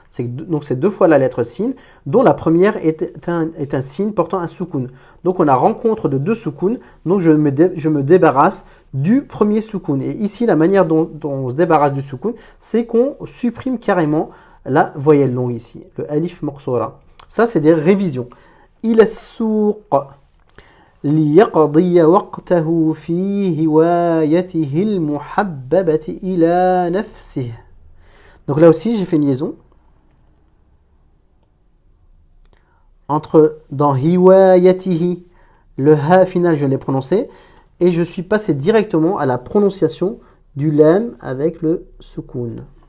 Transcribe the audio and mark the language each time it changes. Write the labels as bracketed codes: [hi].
[fr] Donc c'est deux fois la lettre sin, dont la première est un sin portant un soukoun. Donc on a rencontre de deux soukouns, donc je me débarrasse du premier soukoun. Et ici, la manière dont on se débarrasse du soukoun, c'est qu'on supprime carrément la voyelle longue ici, le alif maqsoura. Ça, c'est des révisions. [ar] Il as-souq ليقضي وقته في هوايته المحببة إلى نفسه. [fr] Donc là aussi, j'ai fait une liaison entre dans hiwayatihi, le ha final, je l'ai prononcé, et je suis passé directement à la prononciation du lam avec le soukoun.